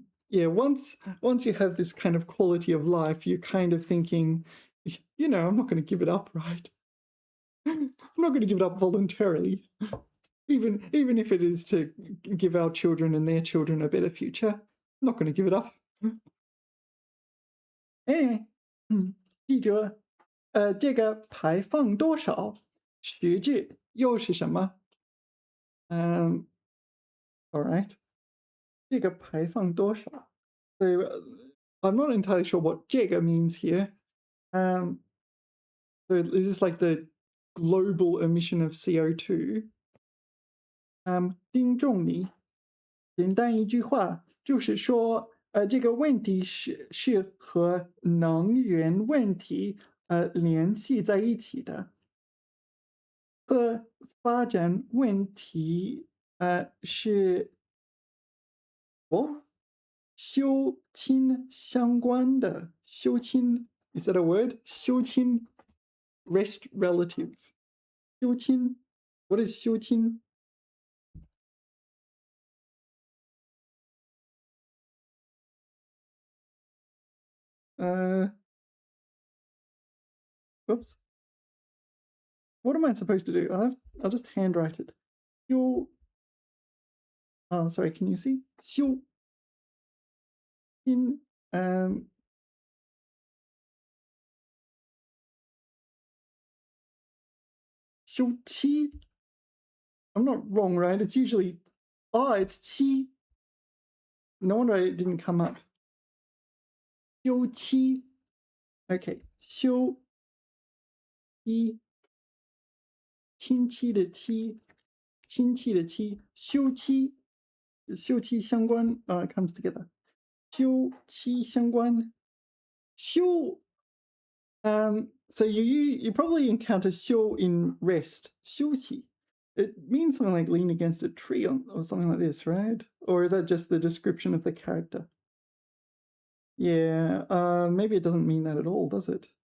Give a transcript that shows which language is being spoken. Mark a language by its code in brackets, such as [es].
[en] Yeah, once you have this kind of quality of life, you're kind of thinking, I'm not going to give it up, right? I'm not going to give it up voluntarily, even if it is to give our children and their children a better future. I'm not going to give it up. [zh] Anyway, 记着，这个排放多少，实质又是什么？ [en] All right. [zh] 这个排放多少? [en] So I'm not entirely sure what 这个 means here. So is this like the global emission of CO2? [zh] 丁仲礼，简单一句话就是说，这个问题是和能源问题联系在一起的，和发展问题是修亲相关的。 [en] 修亲 is that a word? 修亲 rest relative. 修亲 what is 修亲oops. What am I supposed to do? I'll just handwrite it. 修 oh, sorry, can you see? 修亲修七 I'm not wrong, right? It's usually it's qi. No wonder it didn't come up. 修七 okay. [zh] 修一亲戚的戚亲戚的戚修七修七相关 [en] it comes together. 休戚相关休 so you probably encounter 休 in rest 休息 it means something like lean against a tree or something like this, right? Or is that just the description of the character? Yeah, maybe it doesn't mean that at all, does it?